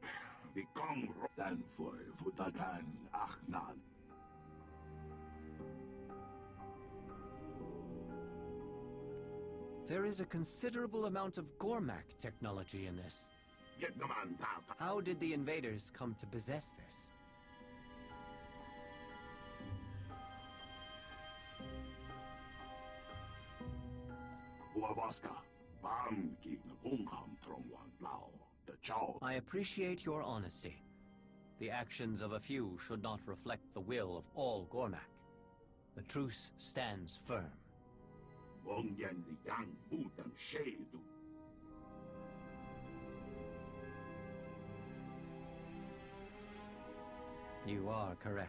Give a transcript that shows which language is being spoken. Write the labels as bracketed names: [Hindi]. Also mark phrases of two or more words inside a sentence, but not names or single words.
[English] The gong than for Fudagan Achnan. There is a considerable amount of Gormak technology in this. How did the invaders come to possess this? Huavaska. Bam ki na bungham trong wan lao. The chow. I appreciate your honesty. The actions of a few should not reflect the will of all Gormak. The truce stands firm. Wong yan li yang mudan shadu. You are correct.